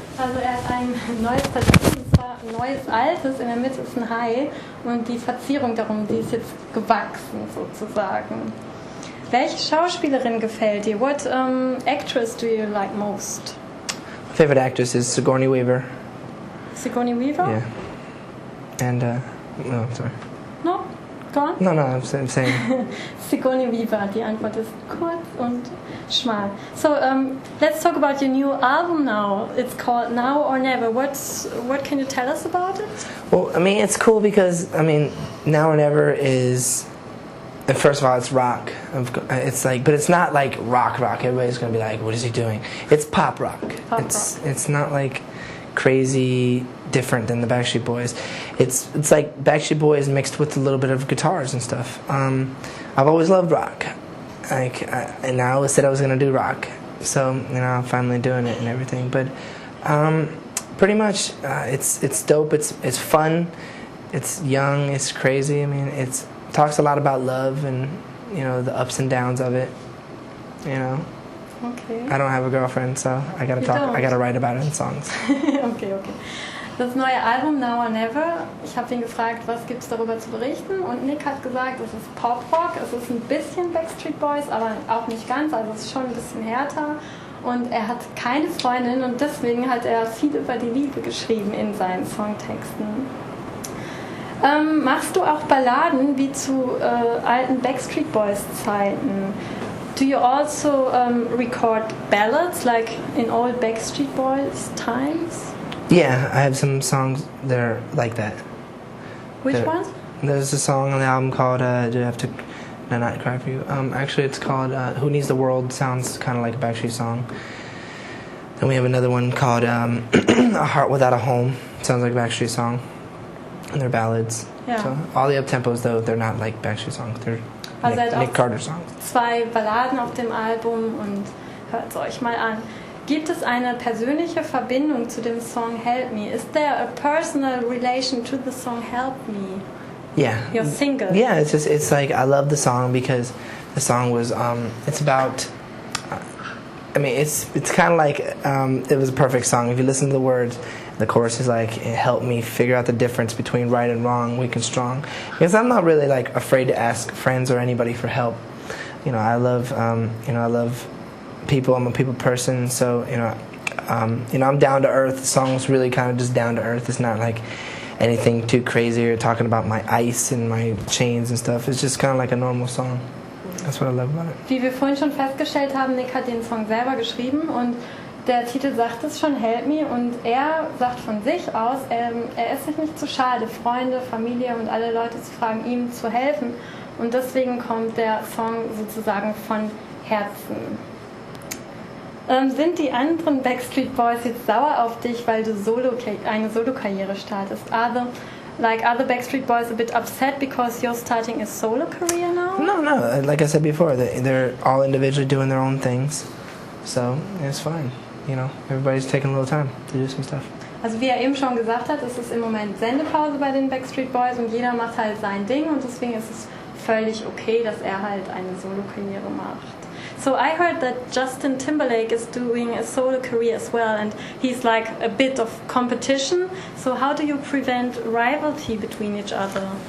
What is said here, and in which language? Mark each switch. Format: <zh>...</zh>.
<de>Also er hat ein neues Tattoo, und zwar ein neues altes. In der Mitte ist ein Hai und die Verzierung darum, die ist jetzt gewachsen sozusagen. Welche Schauspielerin gefällt dir?</de> <en>What actress do you like most? My favorite actress is Sigourney Weaver. Sigourney Weaver? Yeah. And no, sorry. No? Go on? No, I'm saying. Sigourney Weaver.</en> <de>Die Antwort ist kurz und schmal.</de> <en>So let's talk about your new album now. It's called Now or Never. What can you tell us about it? Well, I mean, it's cool because Now or Never is. First of all, it's rock. It's like, but it's not like rock. Everybody's gonna be like, "What is he doing?" It's pop rock. It's not like crazy different than the Backstreet Boys. It's like Backstreet Boys mixed with a little bit of guitars and stuff. I've always loved rock. And I always said I was gonna do rock. So I'm finally doing it and everything. But pretty much, it's dope. It's fun. It's young. It's crazy. I mean, it talks a lot about love and the ups and downs of it. Okay. I don't have a girlfriend, so I gotta write about it in songs.</en> <de>Okay. Das neue Album Now or Never. Ich habe ihn gefragt, was gibt es darüber zu berichten, und Nick hat gesagt, es ist Pop-Rock, es ist ein bisschen Backstreet Boys, aber auch nicht ganz, also es ist schon ein bisschen härter, und er hat keine Freundin und deswegen hat er viel über die Liebe geschrieben in seinen Songtexten. Machst du auch Balladen wie zu alten Backstreet Boys Zeiten?</de> <en>Do you also record ballads like in old Backstreet Boys times? Yeah, I have some songs that are like that. Which ones? There's a song on the album called Do I Have to Not Cry For You? Actually, it's called Who Needs the World. Sounds kind of like a Backstreet song. Then we have another one called A Heart Without a Home. Sounds like a Backstreet song. And they're ballads. Yeah. So all the up-tempos, though, they're not like Backstreet songs. They're Nick Carter songs.</en> <de>2 Balladen auf dem Album, und hört es euch mal an. Gibt es eine persönliche Verbindung zu dem Song Help Me?</de> <en>Is there a personal relation to the song Help Me? Yeah. Your single? Yeah, it's like I love the song because the song was it's about. I mean, it's kind of like it was a perfect song. If you listen to the words, the chorus is like, "Help me figure out the difference between right and wrong, weak and strong." Because I'm not really like afraid to ask friends or anybody for help. I love I love people. I'm a people person, so I'm down to earth. The song's really kind of just down to earth. It's not like anything too crazy or talking about my ice and my chains and stuff. It's just kind of like a normal song. That's what I love about it.</en> <de>Wie wir vorhin schon festgestellt haben, Nick hat den Song selber geschrieben, und der Titel sagt es schon, Help Me, und er sagt von sich aus, er ist sich nicht zu schade, Freunde, Familie und alle Leute zu fragen, ihm zu helfen, und deswegen kommt der Song sozusagen von Herzen. Sind die anderen Backstreet Boys jetzt sauer auf dich, weil du eine Solo-Karriere startest?</de> <en>Are other Backstreet Boys a bit upset because you're starting a solo career now? No. Like I said before, they're all individually doing their own things, so it's fine. Everybody's taking a little time to do some stuff.</en> <de>Also wie er eben schon gesagt hat, ist es im Moment Sendepause bei den Backstreet Boys und jeder macht halt sein Ding, und deswegen ist es völlig okay, dass er halt eine Solo-Karriere macht.</de> <en>So I heard that Justin Timberlake is doing a solo career as well, and he's like a bit of competition. So how do you prevent rivalry between each other?</en>